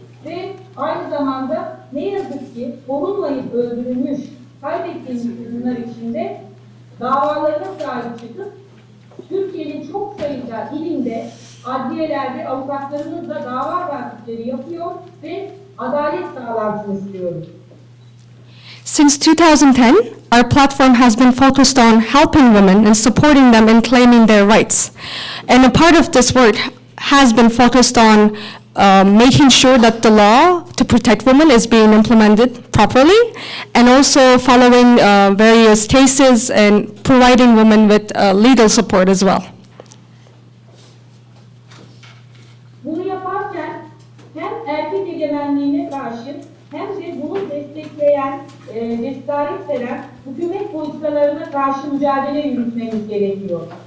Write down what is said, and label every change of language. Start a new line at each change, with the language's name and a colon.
Turkish: Ve aynı zamanda ne yazık ki korunmayıp öldürülmüş, kaybettiğimiz kadınlar için de davalarına sahip çıkıp Türkiye'nin çok sayıda ilinde, adliyelerde avukatlarımızla dava takipleri yapıyor ve adalet sağlansın istiyoruz.
English: Since 2010, our platform has been focused on helping women and supporting them in claiming their rights. And a part of this work has been focused on making sure that the law to protect women is being implemented properly, and also following various cases and providing women with legal support as well.
Turkish: Bunu yaparken hem erkek egemenliğine karşı hem de bunu destekleyen, cesaret veren hükümet politikalarına karşı mücadele yürütmemiz gerekiyor.